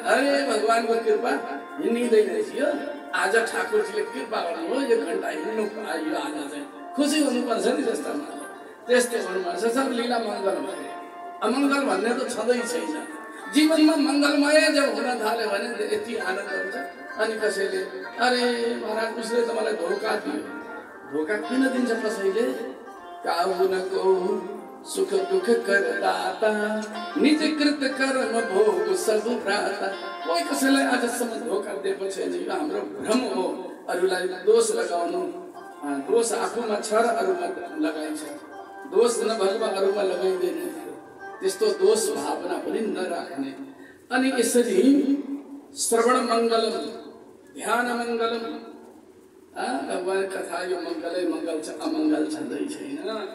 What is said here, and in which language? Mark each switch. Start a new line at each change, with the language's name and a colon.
Nepali: अरे भगवानको कृपा हिँडिँदैन थियो, आज ठाकुरजीले कृपा गर्नुभयो, 1 घण्टा हिँड्नु पाइयो, आज चाहिँ खुसी हुनुपर्छ नि। जस्तामा त्यस्तै हुनुपर्छ। सब लीला मङ्गलमय, अमङ्गल भन्ने त छँदै छैन। जीवनमा मङ्गलमय जब हुन थाल्यो भने यति आनन्द हुन्छ। अनि कसैले अरे महाराज उसले त मलाई धोका दियो, धोका किन दिन्छ कसैले?
Awadhi: काहुनको सुख दुख करदाता, निज कृत कर्म भोग सब भ्राता।
Nepali: कोही कसैलाई आजसम्म धोका दिएको छैन। यो हाम्रो भ्रम हो। अरूलाई दोष लगाउनु, दोष आफूमा छ र अरूमा लगाइन्छ, दोष नभएमा अरूमा लगाइँदैन। त्यस्तो दोष भावना पनि नराख्ने। अनि यसरी श्रवण मङ्गलम, ध्यान मङ्गलम, भगवान कथा यो मङ्गलै मङ्गल छ, अमङ्गल छँदै छैन।